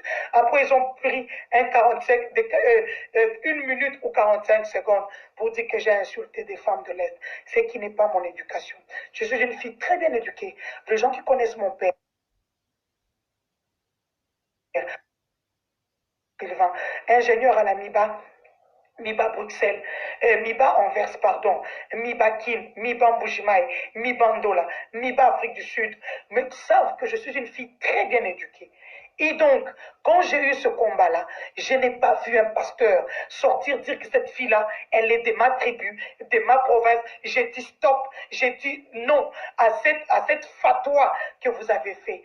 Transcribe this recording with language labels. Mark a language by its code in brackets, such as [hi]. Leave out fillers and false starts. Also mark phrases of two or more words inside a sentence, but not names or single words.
[fr] Après, ils ont pris une minute ou 45 secondes pour dire que j'ai insulté des femmes de l'Est. Ce qui n'est pas mon éducation. Je suis une fille très bien éduquée. Les gens qui connaissent mon père, ingénieur à la MIBA Bruxelles, MIBA Anvers, pardon, MIBA Kin, MIBA Mbujimaï, MIBA Ndola, MIBA Afrique du Sud, me savent que je suis une fille très bien éduquée. Et donc, quand j'ai eu ce combat-là, je n'ai pas vu un pasteur sortir dire que cette fille-là, elle est de ma tribu, de ma province. J'ai dit stop, j'ai dit non à cette fatwa que vous avez fait.